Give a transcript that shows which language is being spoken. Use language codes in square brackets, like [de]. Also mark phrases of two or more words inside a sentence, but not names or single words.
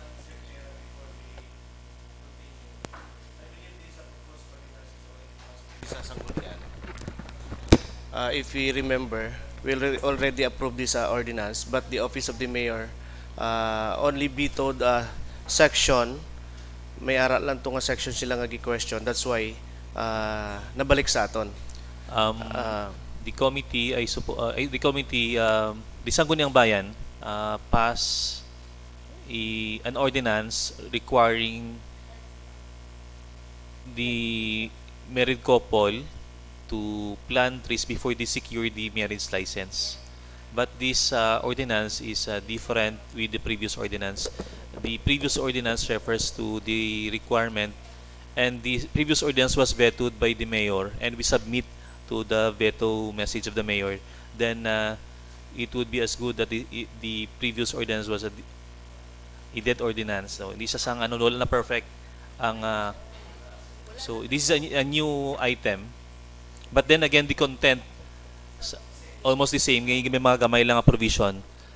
[en] If we remember, we already approved this ordinance, but the Office of the Mayor only vetoed a section. [hil] May ara lang to nga section sila nga gi-question. [en] That's why [hil] nabalik sa aton. [en] The committee the Sangguniang Bayan pass an ordinance requiring the married couple to plant trees before they secure the marriage license. But this ordinance is different with the previous ordinance. The previous ordinance refers to the requirement, and the previous ordinance was vetoed by the mayor, and we submit to the veto message of the mayor. Then it would be as good that the previous ordinance was a dead ordinance. [hil] So hindi siya sang wala na perfect ang so [en] this is a new item. But then again, the content almost the same. [hil] Ngayon may mga gamay lang ang provision.